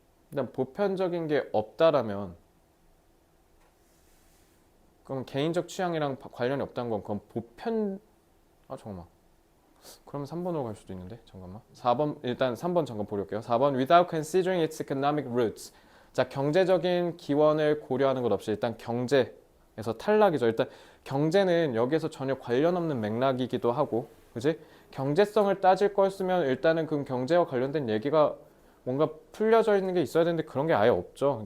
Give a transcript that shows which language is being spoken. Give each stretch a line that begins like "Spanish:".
Korean: 일단 보편적인 게 없다라면 그럼 개인적 취향이랑 관련이 없다는 건 그건 보편... 잠깐만. 그러면 3번으로 갈 수도 있는데 잠깐만. 4번 일단 3번 잠깐 보려게요.
English: 4번 without considering its economic roots.
Korean: 자 경제적인 기원을 고려하는 것 없이 일단 경제에서 탈락이죠. 일단 경제는 여기에서 전혀 관련 없는 맥락이기도 하고, 그지? 경제성을 따질 거였으면 일단은 그 경제와 관련된 얘기가 뭔가 풀려져 있는 게 있어야 되는데 그런 게 아예 없죠.